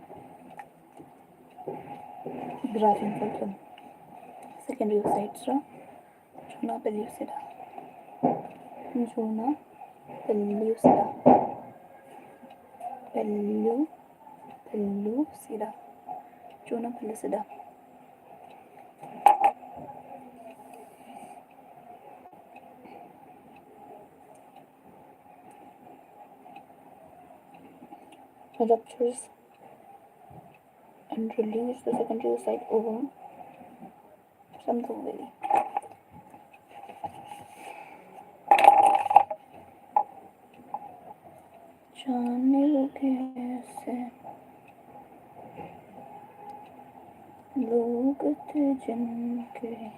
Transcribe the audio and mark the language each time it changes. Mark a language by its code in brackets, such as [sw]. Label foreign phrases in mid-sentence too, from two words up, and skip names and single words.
[en] Graafian follicle, secondary oocytes. Juna pellucida. Juna pellucida. Pellucida. Juna pellucida. Ruptures and release the secondary oocyte ovum from the ovary. [hi] जाने कैसे लोग थे जिनके